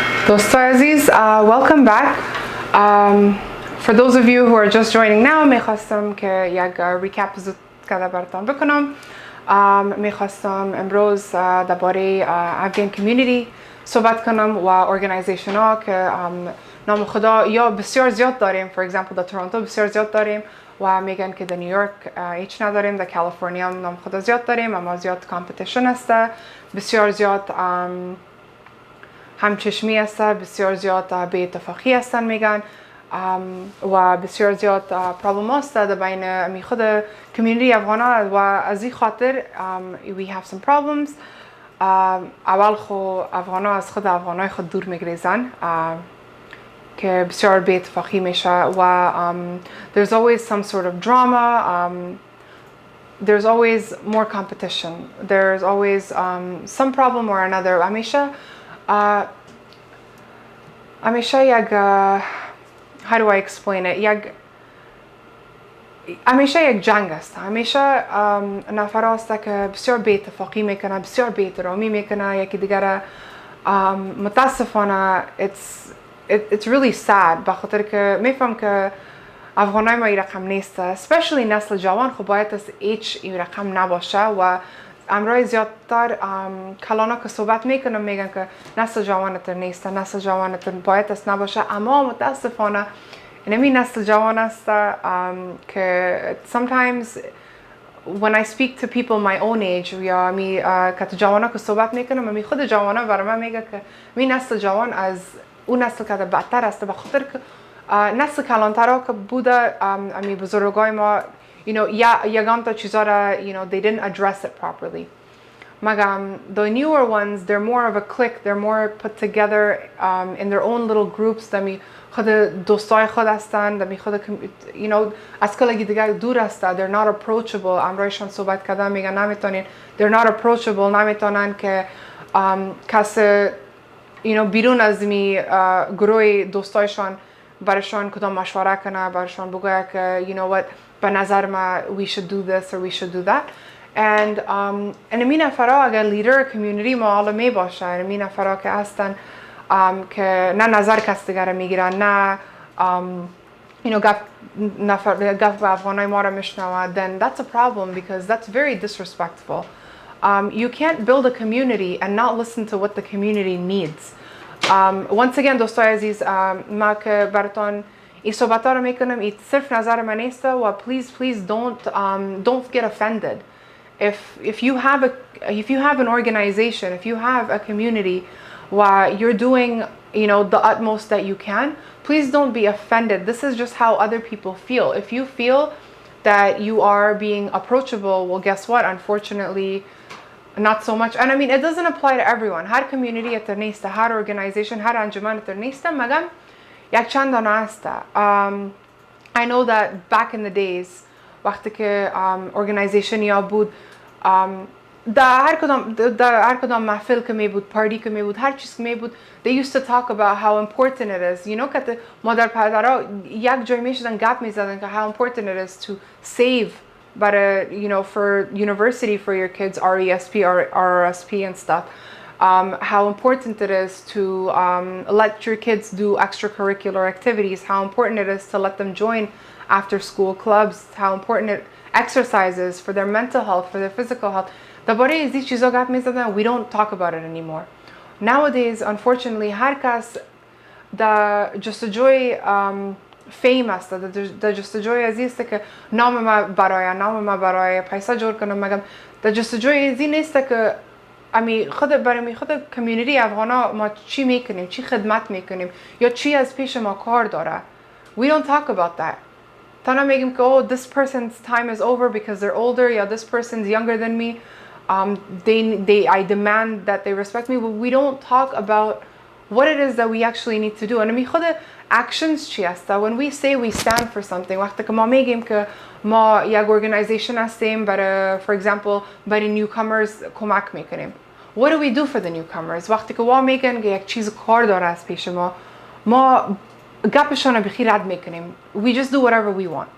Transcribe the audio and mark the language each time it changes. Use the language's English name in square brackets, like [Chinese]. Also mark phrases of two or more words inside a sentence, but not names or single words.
[Persian] دوستای عزیز [English] welcome back. For those of you who are just joining now [Persian] میخواستم که یک ریکپ زود کده براتون بکنم. میخواستم امروز درباره افغان کمیونیتی صحبت کنم و ارگانیزیشن ها که نام خدا یا بسیار زیاد داریم. [English] For example [Persian] در تورنتو بسیار زیاد داریم و میگن که در نیویورک هیچ نداریم. در کالیفرنیا نام خدا زیاد داریم اما زیاد کامپیتیشن هست، بسیار زیاد همچشمی هست، بسیار زیاد بی اتفاقی هستن میگن و بسیار زیاد پرابلم هست در بین خود کمیونیتی افغانها و از این خاطر [English] we have some problems. [Persian] اول خو افغانها از خود افغانهای خود دور میگریزن که بسیار بی اتفاقی میشه و [English] there's always some sort of drama, there's always more competition, there's always some problem or another. [Persian] همیشه یک [English] how do I explain it, [Persian] همیشه یک جنگ است. همیشه نفر هست که بسیار بی اتفاقی میکنه، بسیار بی احترامی میکنه یکی دیگر. متاسفانه [English] it's really sad [Persian] بخاطر که میفهم که افغانای ما این رقم نیست، especially نسل جوان. خب باید از هیچ این رقم نباشه و امروز زیادتر کلانا که صحبت میکنم میگن که نسل جوانتر نیست، نسل جوانتر باید است نباشه. اما متاسفانه این نسل جوان است که [English] sometimes when I speak to people my own age [Persian] یا که تو جوانا که صحبت میکنم خود جوانا برای من میگه که این نسل جوان از اون نسل که بدتر است بخاطر که نسل کلانترها که بوده بزرگای ما یگان تا چیزا را [English] they didn't address it properly. مگم the newer ones they're more of a clique, they're more put together in their own little groups. [Persian] دمی خود دوستای خود هستند، دمی خود از کلگی دیگر دور هستند. [English] they're not approachable. [Persian] امروزشان صحبت کردن میگن نمیتونین [English] they're not approachable، [Persian] نمیتونن که کسی بیرون از می گروه دوستایشان برشان کدام مشوره کنه، برشان بگه که [English] you know what [Persian] به نظر ما [English] we should do this or we should do that. [Persian] and این نفرها اگر لیدر کمیونیتی ما حالا می باشه، این نفرها که هستن که نه نظر کس دیگر میگیرن، نه گفت افغانای ما را میشنوه، [English] then that's a problem because that's very disrespectful. You can't build a community and not listen to what the community needs. Once again [Persian] دوستای عزیز، ما که براتون این صحبت ها رو میکنم این صرف نظر من نیست و [English] please don't get offended. If you have an organization, if you have a community where you're doing the utmost that you can, please don't be offended. This is just how other people feel. If you feel that you are being approachable, well guess what, unfortunately not so much. And I mean it doesn't apply to everyone. [Persian] هر community اتر نیست، هر organization، هر انجمن اتر نیست. مگم یک چند دانه است. [English] I know that back in the days [Persian] وقتی که organization یا بود در هر کدام محفل که می بود، پارتی که می بود، هر چیز که می بود [English] they used to talk about how important it is. [Persian] که مادر پدرها یک جای می شدن گپ می زدن که [English] how important it is to save برای for university for your kids, RESP or RRSP and stuff. How important it is to let your kids do extracurricular activities, how important it is to let them join after school clubs, how important exercises for their mental health, for their physical health. We don't talk about it anymore. Nowadays, unfortunately, [Persian] هر کس در جستجوی فیم است، در جستجوی از است که نام ما برای پیسه جور کنم. مگم در جستجوی از این نیست که برای خود کمیونیتی افغانا ما چی میکنیم، چی خدمت میکنیم یا چی از پیش ما کار داره. [English] We don't talk about that. [Persian] تنها میگیم که [English] oh this person's time is over because they're older, یا this person's younger than me. I demand that they respect me, but we don't talk about what it is that we actually need to do. [Persian] And خود actions چی است. [English] When we say we stand for something [Persian] وقتی که ما میگیم که ما یک organization هستیم برای [English] for example [Persian] برای newcomers کمک میکنیم. [English] What do we do for the newcomers؟ [Persian] وقتی که ما میگن که یک چیز کار داره از پیش ما گپشون رو بخیر رد میکنیم. [English] We just do whatever we want.